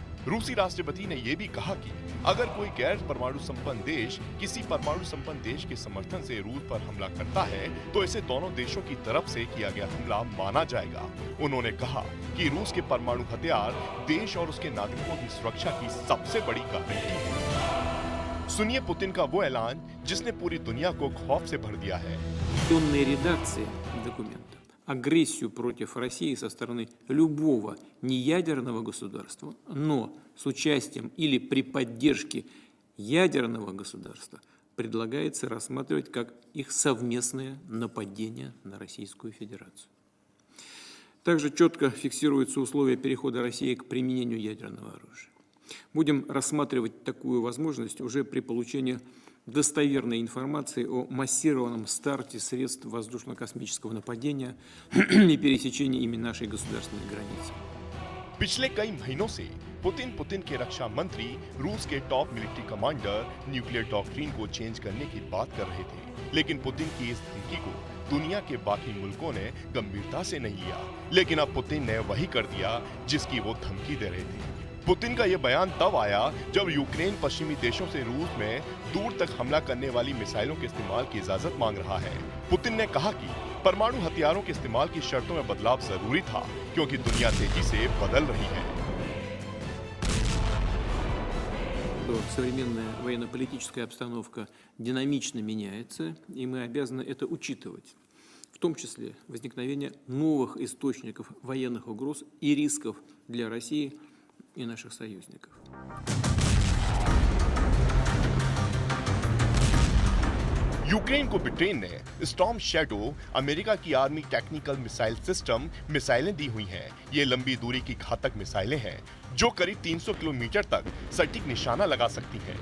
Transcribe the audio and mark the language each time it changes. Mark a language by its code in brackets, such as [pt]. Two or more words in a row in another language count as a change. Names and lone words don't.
[hi] रूसी राष्ट्रपति ने यह भी कहा कि अगर कोई गैर परमाणु संपन्न देश किसी परमाणु संपन्न देश के समर्थन से रूस पर हमला करता है तो इसे दोनों देशों की तरफ से किया गया हमला माना जाएगा। उन्होंने कहा कि रूस के परमाणु हथियार देश और उसके नागरिकों की सुरक्षा की सबसे बड़ी गारंटी है। सुनिए पुतिन का वो ऐलान जिसने पूरी दुनिया को खौफ से भर दिया है। [ru] Редакция документа. Агрессию против России со стороны любого неядерного государства, но с участием или при поддержке ядерного государства предлагается рассматривать как их совместное нападение на Российскую Федерацию. Также четко фиксируются условия перехода России к применению ядерного оружия. Будем рассматривать такую возможность уже при получении достоверной информации о массированном старте средств воздушно-космического нападения и пересечении ими нашей государственной границы. [hi] पिछले कई महीनों से पुतिन के रक्षा मंत्री रूस के [en] top military commander nuclear doctrine [hi] को चेंज करने की बात कर रहे थे, लेकिन पुतिन की इस धमकी को दुनिया के बाकी मुल्कों ने गंभीरता से नहीं लिया। लेकिन अब पुतिन ने वही कर दिया जिसकी वो धमकी दे रहे थे। पुतिन का यह बयान तब आया जब यूक्रेन पश्चिमी देशों से रूस में दूर तक हमला करने वाली मिसाइलों के इस्तेमाल की इजाजत मांग रहा है। पुतिन ने कहा कि परमाणु हथियारों के इस्तेमाल की शर्तों में बदलाव जरूरी था क्योंकि दुनिया तेजी से बदल रही है। [ru] Современная военно-политическая обстановка динамично меняется, и мы обязаны это учитывать, в том числе возникновение новых источников военных угроз и рисков для России и наших союзников. [hi] यूक्रेन को ब्रिटेन ने स्टॉर्म शैडो अमेरिका की आर्मी टेक्निकल मिसाइल सिस्टम मिसाइलें दी हुई हैं। ये लंबी दूरी की घातक मिसाइलें हैं जो करीब 300 किलोमीटर तक सटीक निशाना लगा सकती हैं।